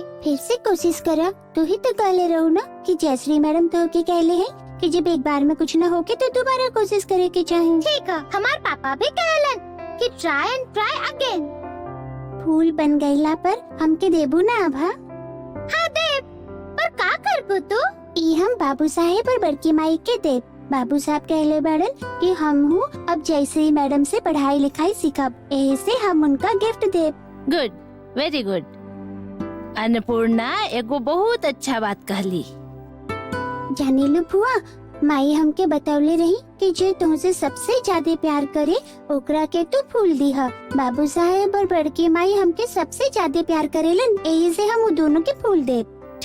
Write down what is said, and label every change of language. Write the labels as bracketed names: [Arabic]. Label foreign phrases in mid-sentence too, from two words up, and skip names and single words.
[Bhojpuri] फिर से कोशिश करा। तू ही तो कहले रहो ना कि जयश्री मैडम तो के कहले हैं कि जब एक बार में कुछ ना होके तो दोबारा कोशिश करे के चाहे। ठीक है, हमार पापा भी कहलन कि [English] try and try again. [Bhojpuri] फूल बन गईला पर हमके देबू ना आभा? हाँ देब, पर का करबू तू? ई हम बाबू साहेब और बड़की माई के देब। बाबू साहब कहले बाड़न कि हम हूँ अब जैसे ही मैडम से पढ़ाई लिखाई सीखब, यही से हम उनका गिफ्ट देब। [English] good, very good. [Bhojpuri] अन्नपूर्णा एगो बहुत अच्छा बात कहली। जानेलू फुआ, माई हमके बतौले रही कि जे तुमसे सबसे ज्यादा प्यार करे ओकरा के तू फूल दीहा। बाबू साहेब और बड़की माई हमके सबसे ज्यादा प्यार करेलन, यही से हम दोनों के फूल देब।